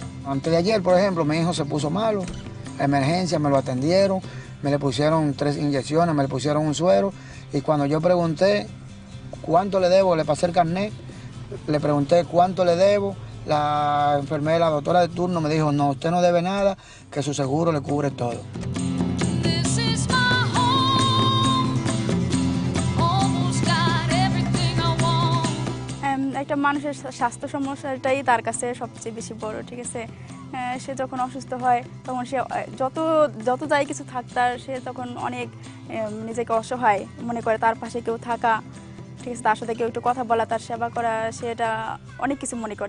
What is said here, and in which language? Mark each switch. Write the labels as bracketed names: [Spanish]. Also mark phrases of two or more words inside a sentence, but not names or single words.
[Spanish] Antes de ayer, por ejemplo, mi hijo se puso malo, emergencia, me lo atendieron, me le pusieron 3 inyecciones, me le pusieron un suero y cuando yo pregunté cuánto le debo, le pasé el carnet, le pregunté cuánto le debo, la enfermera, la doctora de turno me dijo, no, usted no debe nada, que su seguro le cubre todo. [Bangla] একটা মানুষের স্বাস্থ্য সমস্যাটাই তার কাছে সবচেয়ে বেশি বড়, ঠিক আছে? সে যখন অসুস্থ হয় তখন সে যত যাই কিছু থাক তার সে তখন অনেক নিজেকে অসহায় মনে করে, তার পাশে কেউ থাকা, ঠিক আছে, তার সাথে কেউ একটু কথা বলা, তার সেবা করা, সেটা অনেক কিছু মনে করে।